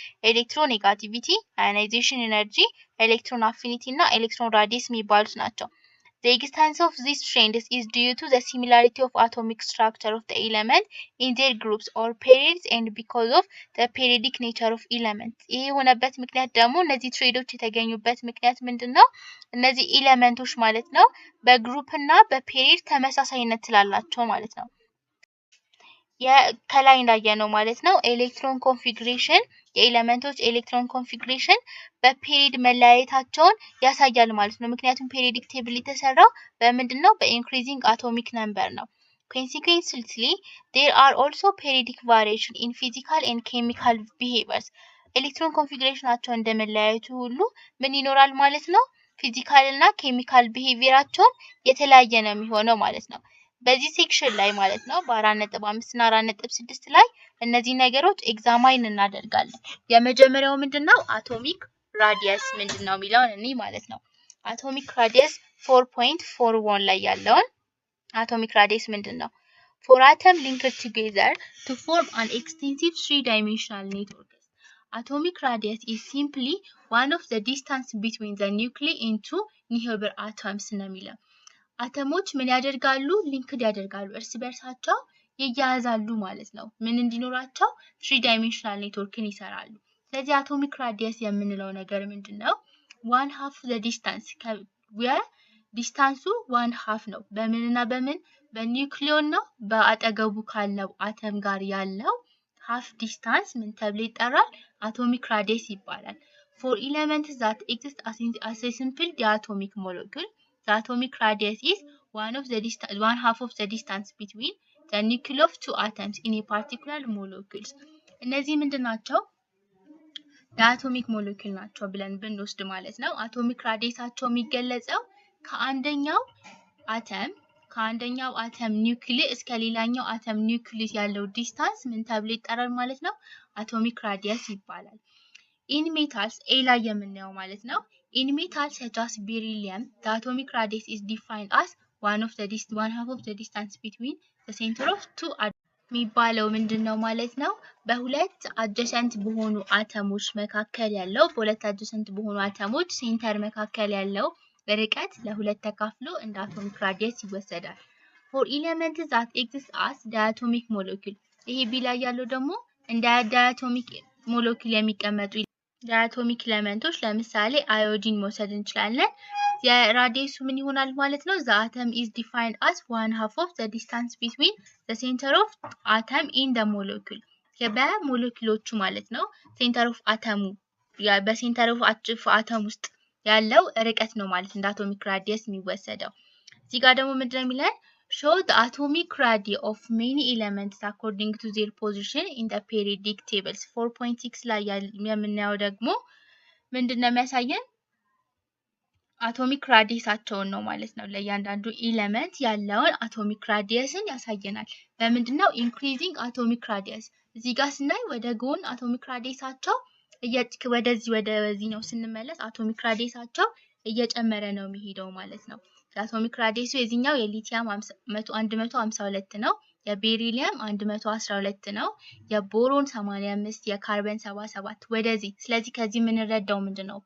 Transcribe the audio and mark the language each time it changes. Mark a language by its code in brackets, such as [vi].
[en] electronegativity, ionization energy, electron affinity እና electron radius [am] የሚባሉት ናቸው። [en] The existence of these trends is due to the similarity of atomic structure of the element in their groups or periods and because of the periodic nature of elements. [am] ይሄ የሆነበት ምክንያት ደግሞ እነዚህ ትሬዶች የተገኙበት ምክንያት ምንድነው? እነዚህ ኤሌመንቶች ማለት ነው በግሩፕ እና በፔሪድ ተመሳሳይነት ስላላቸው ማለት ነው። ከላይ እንዳየነው ማለት ነው ኤሌክትሮን ኮንፊግሬሽን የኤሌመንቶች ኤሌክትሮን ኮንፊግሬሽን በፔሪድ መለያየታቸውን ያሳያል ማለት ነው። ምክንያቱም ፔሪዮዲክ ቴብል የተሰራው በምንድነው? በኢንክሪዚንግ አቶሚክ ነምበር ነው። [en] Consequently, there are also periodic variation in physical and chemical behaviors. [am] ኤሌክትሮን ኮንፊግሬሽናቸው እንደመለያየቱ ሁሉ ምን ይኖራል ማለት ነው? ፊዚካል እና ኬሚካል ቢሄቪየራቸው የተለያየ ነው የሚሆነው ማለት ነው። በዚህ ሴክሽን ላይ ማለት ነው በ4.5 እና 4.6 ላይ እነዚህ ነገሮች ኤግዛማይን እናደርጋለን። የመጀመሪያው ምንድነው? አቶሚክ ራዲየስ ምንድነው የሚለውን እኔ ማለት ነው። አቶሚክ ራዲየስ 4.41 ላይ ያለውን አቶሚክ ራዲየስ ምንድነው? [en] For atom linked together to form an extensive three-dimensional network. Atomic radius is simply one of the distance between the nuclei into neighbor atoms [am] ነው የሚለው። አተሞች ምን ያደርጋሉ? ሊንክድ ያደርጋሉ፣ እርስ በርሳቸው ይያያዛሉ ማለት ነው። ምን እንዲኖራቸው? 3 ዳይሜንሽናል ኔትወርክን ይሰራሉ። ስለዚህ አቶሚክ ራዲየስ የምንለው ነገር ምንድነው? 1/2 the distance ዲስታንሱ 1/2 ነው። በምንና በምን? በኒውክሊዮን ነው በአጠገቡ ካለው አተም ጋር ያለው half distance ምን ተብሎ ይጠራል? አቶሚክ ራዲየስ ይባላል። [en] For elements that exist as a simple diatomic molecule, the atomic radius is 1/2 of the distance between the nuclei of two atoms in a particular molecule. [am] እነዚህ ምንድናቸው? ዳያቶሚክ ሞለኪል ናቸው ብለን ብንወስድ ማለት ነው። አቶሚክ ራዲየሳቸው የሚገለጸው ከአንደኛው አተም ኒውክሊየስ እስከ ሌላኛው አተም ኒውክሊየስ ያለው ዲስታንስ ምን ተብሎ ይጠራል ማለት ነው? አቶሚክ ራዲየስ ይባላል። [en] In metals A [am] ላይ የምናየው ማለት ነው። [en] In metals such as beryllium, the atomic radius is defined as 1/2 of the distance between the center of two atoms. [am] የሚባለው ምንድነው ማለት ነው? በሁለት አጀሰንት በሆኑ አተሞች መካከል ያለው በሁለት አጀሰንት በሆኑ አተሞች ሴንተር መካከል ያለው ርቀት ለሁለት ተካፍሎ እንደ አቶሚክ ራዲየስ ይወሰዳል። [en] For elements that exist as diatomic molecule, [am] ይሄ ቢ ላይ ያለው ደግሞ እንደ ዳያቶሚክ ሞለኪል የሚቀመጡ ዳያቶሚክ ኤሌመንቶች ለምሳሌ አዮዲን መውሰድ እንችላለን። የራዲየሱ ምን ይሆናል ማለት ነው? [en] the atom is defined as 1/2 of the distance between the center of atom in the molecule [am] በሞለኪሎቹ ማለት ነው። ሴንተር ኦፍ አተሙ በሴንተር ኦፍ አተም ውስጥ ያለው ርቀት ነው ማለት እንደ አቶሚክ ራዲየስ የሚወሰደው። እዚህ ጋር ደግሞ ምንድነው የሚለን? [en] show the atomic radii of many elements according to their position in the periodic tables [am] 4.6 ላይ የምናየው ደግሞ ምንድነው የሚያሳየን? አቶሚክ ራዲየሳቸውን ነው ማለት ነው። ለእያንዳንዱ ኤሌመንት ያለውን አቶሚክ ራዲየስን ያሳየናል። በምንድነው? ኢንክሪዚንግ አቶሚክ ራዲየስ እዚህ ጋር ስናይ ወደ ጎን አቶሚክ ራዲየሳቸው ወደዚህ ነው ስንመለስ አቶሚክ ራዲየሳቸው እየጨመረ ነው የሚሄደው ማለት ነው። የአቶሚክ ራዲየሱ የዚህኛው የሊቲየም 152 ነው፣ የቤሪሊየም 112 ነው፣ የቦሮን 85፣ የካርበን 77 ወደዚህ። ስለዚህ ከዚህ የምንረዳው ምንድነው?